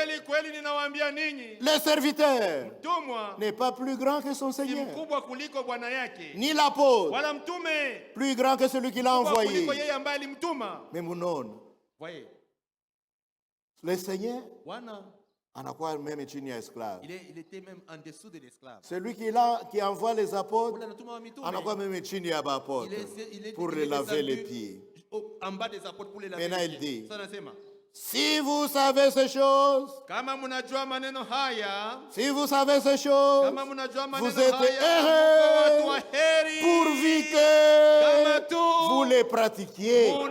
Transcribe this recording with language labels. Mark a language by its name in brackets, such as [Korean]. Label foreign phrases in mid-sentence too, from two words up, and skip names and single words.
[French] Le serviteur n'est pas plus grand que son Seigneur. Ni l'apôtre plus grand que celui qui l'a envoyé. Mais mon le Seigneur [Swahili] anakuwa même chini ya [French] esclave. Il était même en dessous de l'esclave. Celui qui envoie les apôtres [Swahili] anakuwa même chini ya [French] apôtres pour les laver les pieds. En bas des apôtres pour les laver les pieds. Maintenant il dit, si vous savez ces choses, vous êtes heureux pourvu que vous les pratiquiez.